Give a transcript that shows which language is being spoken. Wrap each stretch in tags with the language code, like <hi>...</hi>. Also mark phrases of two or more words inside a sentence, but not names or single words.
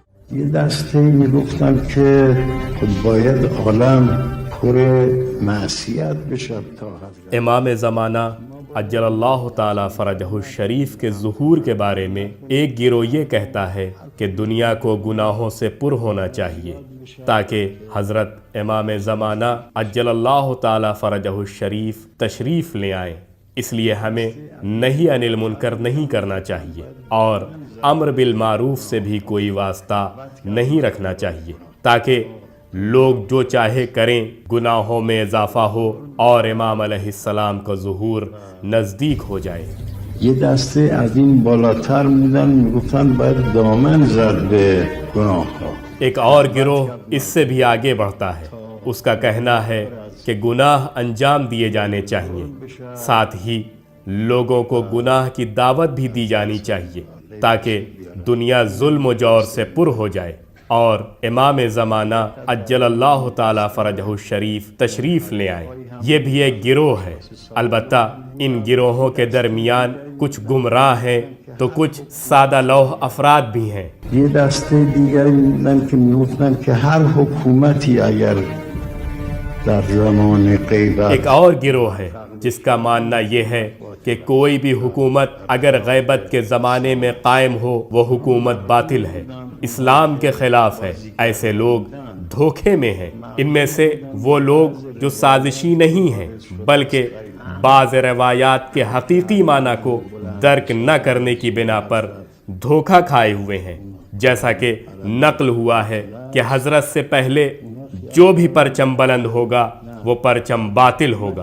<fa>یه دسته میگفتن که باید عالم پر معصیت بشه تا حضرت</fa> <ur>امام زمانہ</ur> <ar>عجل اللہ تعالیٰ فرجہ الشریف</ar> <ur>کے ظہور کے بارے میں ایک گروہ یہ کہتا ہے کہ دنیا کو گناہوں سے پر ہونا چاہیے تاکہ حضرت امام زمانہ</ur> <ar>عجل اللہ تعالیٰ فرجہ الشریف</ar> <ur>تشریف لے آئیں۔ اس لیے ہمیں</ur> <ar>نہی عن المنکر</ar> <ur>نہیں کرنا چاہیے اور</ur> <ar>امر بالمعروف</ar> <ur>سے بھی کوئی واسطہ نہیں رکھنا چاہیے تاکہ لوگ جو چاہے کریں، گناہوں میں اضافہ ہو اور امام</ur> <ar>علیہ السلام</ar> <ur>کا ظہور نزدیک ہو جائے۔</ur> <fa>یه دسته از این بالاتر میدن میگفتن باید دامن زد به گناه ها.</fa> <ur>ایک اور گروہ اس سے بھی آگے بڑھتا ہے، اس کا کہنا ہے کہ گناہ انجام دیے جانے چاہیے، ساتھ ہی لوگوں کو گناہ کی دعوت بھی دی جانی چاہیے تاکہ دنیا ظلم و جور سے پر ہو جائے اور امام زمانہ</ur> <ar>عجل اللہ تعالیٰ فرجہ الشریف</ar> <ur>تشریف لے آئیں۔ یہ بھی ایک گروہ ہے، البتہ ان گروہوں کے درمیان کچھ گمراہ ہیں تو کچھ سادہ لوح افراد بھی ہیں۔</ur> <fa>یه دسته دیگری میدن که میگفتن که هر حکومتی اگر در زمان غیبت</fa> <ur>ایک اور گروہ ہے جس کا ماننا یہ ہے کہ کوئی بھی حکومت اگر غیبت کے زمانے میں قائم ہو وہ حکومت باطل ہے، اسلام کے خلاف ہے۔ ایسے لوگ دھوکے میں ہیں۔ ان میں سے وہ لوگ جو سازشی نہیں ہیں بلکہ بعض روایات کے حقیقی معنی کو درک نہ کرنے کی بنا پر دھوکہ کھائے ہوئے ہیں، جیسا کہ نقل ہوا ہے کہ حضرت سے پہلے جو بھی پرچم بلند ہوگا وہ پرچم باطل ہوگا۔</ur>